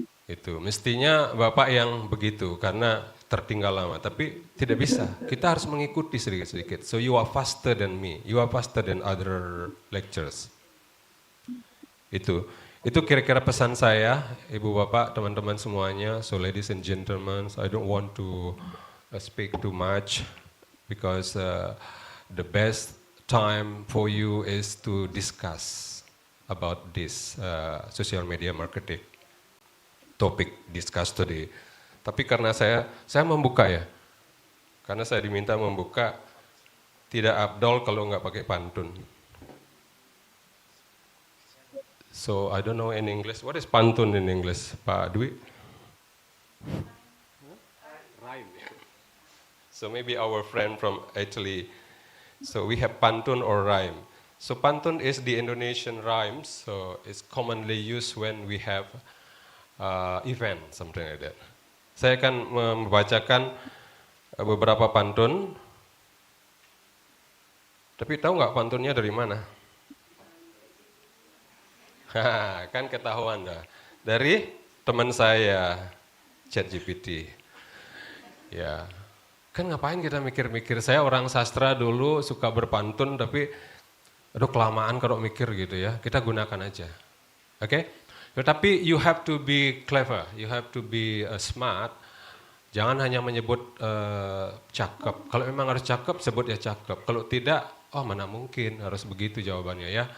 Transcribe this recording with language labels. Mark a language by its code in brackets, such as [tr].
[id] Itu mestinya Bapak yang begitu karena tertinggal lama, tapi tidak bisa. Kita harus mengikuti sedikit-sedikit. [en] So you are faster than me, you are faster than other lecturers. [id] Itu kira-kira pesan saya, Ibu Bapak, teman-teman semuanya. [en] So ladies and gentlemen, I don't want to speak too much because the best time for you is to discuss about this social media marketing topic discussed today. [id] Tapi karena saya membuka ya, karena saya diminta membuka, tidak abdol kalau nggak pakai pantun. [en] So I don't know in English. What is pantun in English, Pak Dwi? Rhyme. So maybe our friend from Italy. So we have pantun or rhyme. So pantun is the Indonesian rhymes. So it's commonly used when we have event, something like that. [id] Saya akan membacakan beberapa pantun. Tapi tahu nggak pantunnya dari mana? Kan ketahuan dah. Dari teman saya, ChatGPT. Ya, kan ngapain kita mikir-mikir? Saya orang sastra dulu suka berpantun, tapi aduh kelamaan kalau mikir gitu ya. Kita gunakan aja. Oke? Tetapi [en] you have to be clever, you have to be smart. [id] Jangan hanya menyebut cakep. Kalau memang harus cakep, sebut ya cakep. Kalau tidak, oh mana mungkin harus begitu jawabannya ya.